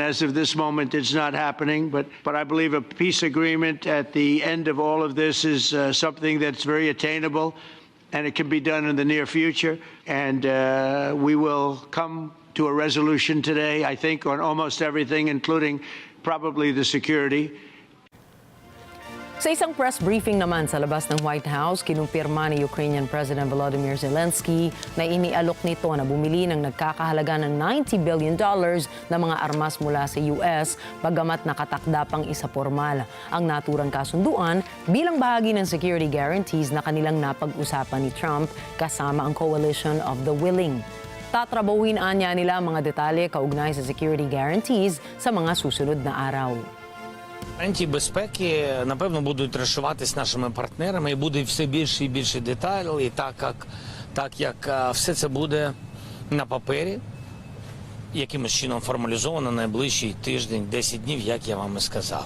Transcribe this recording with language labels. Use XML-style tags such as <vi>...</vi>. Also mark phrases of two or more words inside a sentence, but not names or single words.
<en>As of this moment, it's not happening, but I believe a peace agreement at the end of all of this is something that's very attainable, and it can be done in the near future, and we will come to a resolution today, I think, on almost everything, including probably the security.</en> <tl>Sa isang press briefing naman sa labas ng White House, kinumpirma ni</tl> <en>Ukrainian President</en> <tl>Volodymyr Zelensky na inialok nito na bumili ng nagkakahalaga ng $90 billion na mga armas mula sa US, bagamat nakatakda pang isa formal ang naturang kasunduan bilang bahagi ng</tl> <en>security guarantees</en> <tl>na kanilang napag-usapan ni Trump kasama ang</tl> <en>Coalition of the Willing.</en> <tl>Tatrabahuin anya nila mga detalye kaugnay sa</tl> <en>security guarantees</en> <tl>sa mga susunod na araw.</tl> <uk>Гарантії безпеки, напевно, будуть розшиватись нашими партнерами і буде все більше і більше деталей, і так як все це буде на папері, якимось чином формалізовано найближчий тиждень, 10 днів, як я вам і сказав.</uk>